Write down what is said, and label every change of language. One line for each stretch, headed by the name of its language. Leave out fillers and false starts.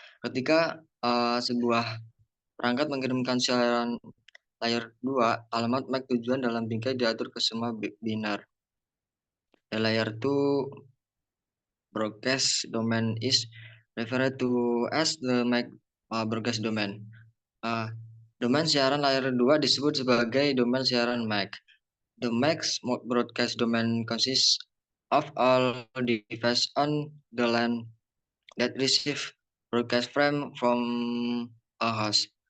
Indonesian: Ketika sebuah perangkat mengirimkan siaran layer 2, alamat MAC tujuan dalam bingkai diatur ke semua binar.
English: The layer 2 broadcast domain is referred to as the MAC broadcast domain.
Indonesian: Domain siaran layer 2 disebut sebagai domain siaran MAC.
English: The MAC broadcast domain consists of all devices on the LAN that receive broadcast frame from a host.